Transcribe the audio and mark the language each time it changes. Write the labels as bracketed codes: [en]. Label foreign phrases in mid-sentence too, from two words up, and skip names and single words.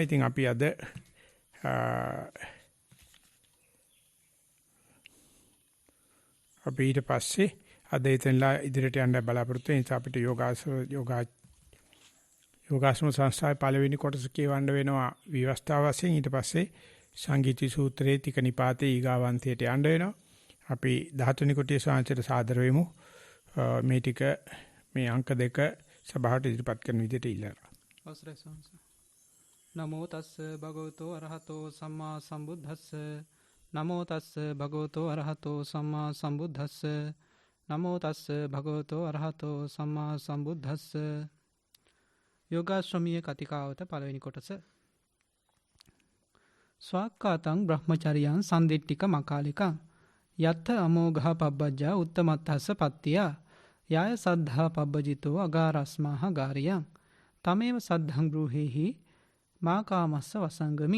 [si] ඉතින් අපි අද අපි ඊට පස්සේ අද ඉතින්ලා ඉදිරියට යන්න බලාපොරොත්තු වෙන අපිට යෝගාශ්‍රම සංස්ථාවේ පළවෙනි කොටස කියවන්න වෙනවා විවස්ථාව වශයෙන්. ඊට පස්සේ සංගීති සූත්‍රයේ තිකනිපාතේ ඊගාවන්තයට යන්න වෙනවා. අපි 13 වෙනි කොටියේ සාංශයට සාදර වෙමු. මේ ටික මේ අංක 2 සභාවට ඉදිරිපත් කරන විදිහට ඉල්ලනවා. අවසරයි සාංශ. [pi] නමෝ තස්ස භගවතෝ අරහතෝ සම්මා සම්බුද්දස්ස. නමෝ තස්ස භගවතෝ අරහතෝ සම්මා සම්බුද්දස්ස. නමෝ තස්ස භගවතෝ අරහතෝ සම්මා සම්බුද්දස්ස. [si] යෝගාශ්‍රමීය කතිකාවත පළවෙනි කොටස. [pi] ස්වාක්කාතං බ්‍රහ්මචරියං සන්දිට්ඨික මකාලිකං යත්ථ අමෝඝ පබ්බජ්ජා උත්තමත්තස්ස පත්තියා යාය සද්ධා පබ්බජිතෝ අගාරස්මාහ ගාරියං තමේව සද්ධං ගෘහෙහි මා කාමස්ස වසංගමි.